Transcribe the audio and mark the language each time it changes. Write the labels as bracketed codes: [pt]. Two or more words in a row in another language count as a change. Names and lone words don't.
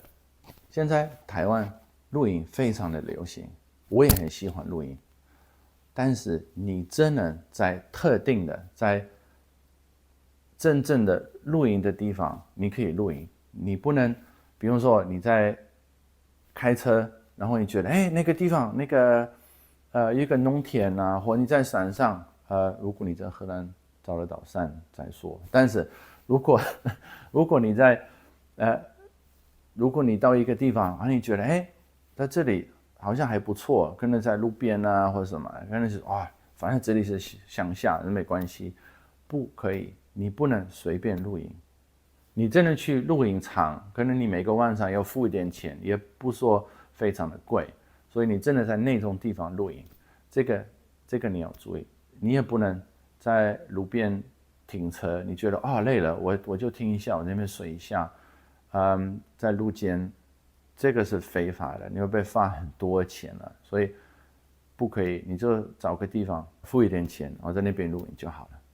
[zh] 現在台灣露營非常的流行，我也很喜歡露營，但是你真的在特定的在真正的露營的地方，你可以露營。你不能，比如說你在開車，然後你覺得，那個地方那個有一個農田啊，或你在山上，如果你在荷蘭找得到山再說。但是如果你在如果你到一個地方，你覺得在這裡好像還不錯，可能在路邊啊或者什麼，可能是反正這裡是鄉下，沒關係，不可以。你不能隨便露營，你真的去露營場，可能你每個晚上要付一點錢，也不說非常的貴，所以你真的在那種地方露營，這個你要注意，你也不能在路邊停車，你覺得累了，我就停一下，我在那邊睡一下，在路肩，這個是非法的，你會被罰很多錢了，所以不可以，你就找個地方付一點錢，然後在那邊露營就好了。